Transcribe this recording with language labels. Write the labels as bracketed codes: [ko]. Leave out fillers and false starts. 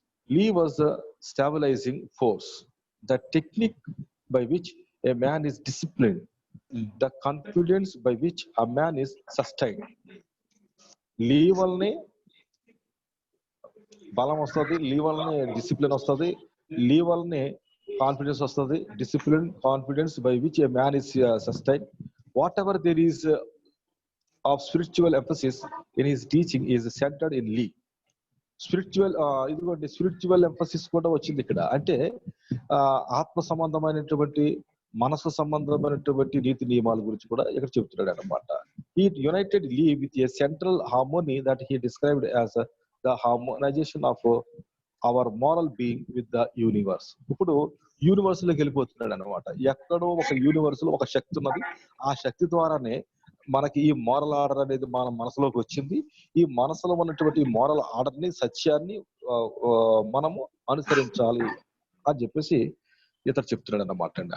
[en] Lee was stabilizing force, the technique by which a man is disciplined, the confidence by which a man is sustained. [te] లీ వల్లనే బలం వస్తుంది, లీ వల్లనే discipline వస్తుంది, లీ వల్లనే confidence వస్తుంది. [en] Discipline, confidence by which a man is sustained. Whatever there is of spiritual emphasis in his teaching is centered in Lee. [te] ఇదిగోండి spiritual emphasis కూడా వచ్చింది ఇక్కడ. అంటే ఆత్మ సంబంధమైనటువంటి, మనసు సంబంధమైనటువంటి నీతి నియమాల గురించి కూడా ఇక్కడ చెప్తున్నాడు అనమాట. [en] He united Lee with a central harmony that he described as the harmonization of our moral being with the universe. [te] ఇప్పుడు యూనివర్స్ లోకి వెళ్ళిపోతున్నాడు అనమాట. ఎక్కడో ఒక యూనివర్స్ లో ఒక శక్తి ఉన్నది, ఆ శక్తి ద్వారానే మనకి ఈ మోరల్ ఆర్డర్ అనేది మన మనసులోకి వచ్చింది. ఈ మనసులో ఉన్నటువంటి మోరల్ ఆర్డర్ ని, సత్యాన్ని మనము అనుసరించాలి అని చెప్పేసి ఇతడు చెప్తున్నాడు అన్నమాట అండి.